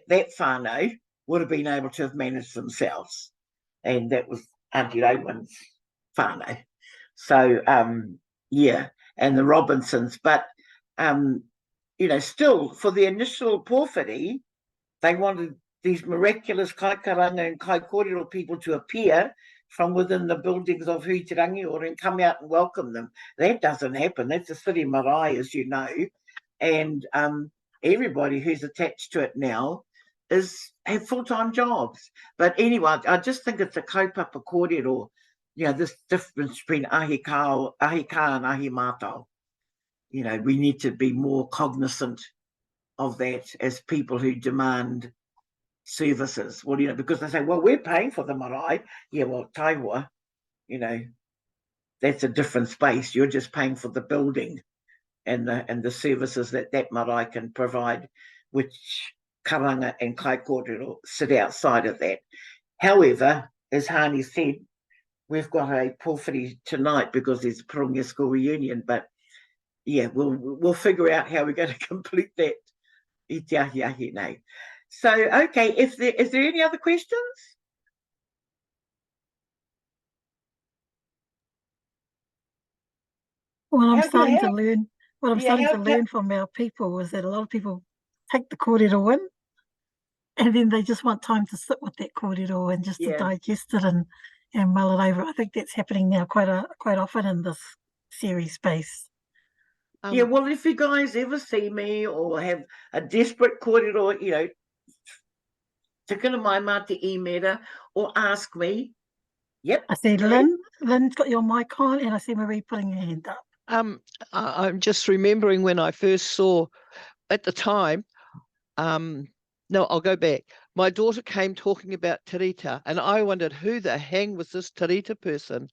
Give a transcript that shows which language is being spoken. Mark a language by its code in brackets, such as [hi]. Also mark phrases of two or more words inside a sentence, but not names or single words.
[en] That whānau would have been able to have managed themselves. And that was Auntie Owen's whānau. So, and the Robinsons. But, still, for the initial pōwhiri, they wanted these miraculous [mi] kai karanga [en] and [mi] kai kōrero [en] people to appear from within the buildings of Hui Te Rangiora and come out and welcome them. That doesn't happen. That's a city marae, as you know. And everybody who's attached to it now have full-time jobs. But anyway, I just think it's a [mi] kaupapa kōrero, [en] this difference between [mi] ahi ka [en] and [mi] ahi mātao. [en] We need to be more cognizant of that as people who demand services. Well, because they say, well, we're paying for the marae. Yeah, well, taiwa, that's a different space. You're just paying for the building and the services that marae can provide, which karanga and [mi] kai kōrero [en] sit outside of that. However, as Haani said, we've got a pōwhiri tonight because there's a Pirongia School reunion, but yeah, we'll figure out how we're going to complete that. [mi] I te ahi nei. [en] So, okay, is there any other questions? Well, I'm starting to learn. What I'm starting to learn from our people is that a lot of people take the kōrero in, and then they just want time to sit with that kōrero and just to digest it and mull it over. I think that's happening now quite often in this series space. Well, if you guys ever see me or have a desperate kōrero, [mi] tikana mai mā te imera, [en] or ask me. Yep. I see Lynne's got your mic on, and I see Maree putting her hand up. I'm just remembering when I first saw, at the time, no, I'll go back. My daughter came talking about Te Rita, and I wondered who the hang was this Te Rita person.